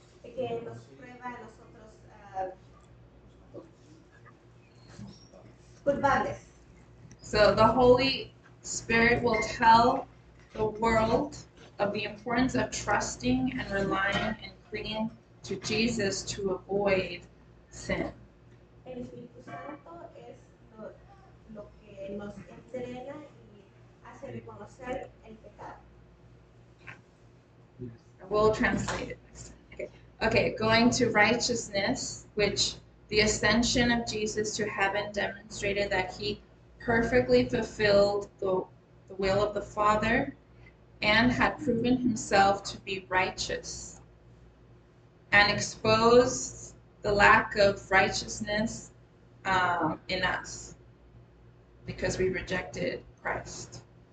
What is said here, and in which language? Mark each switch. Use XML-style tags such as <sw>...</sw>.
<es>Que nos prueba a nosotros culpables.</es> <en>So the Holy Spirit will tell the world of the importance of trusting and relying and clinging to Jesus to avoid sin.</en> <es>El Espíritu Santo es lo que nos entrena y hace reconocer el pecado.</es> <en>We'll translate it next time. Okay, going to righteousness, which the ascension of Jesus to heaven demonstrated that he perfectly fulfilled the will of the Father and had proven himself to be righteous and exposed the lack of righteousness in us because we rejected Christ.</en>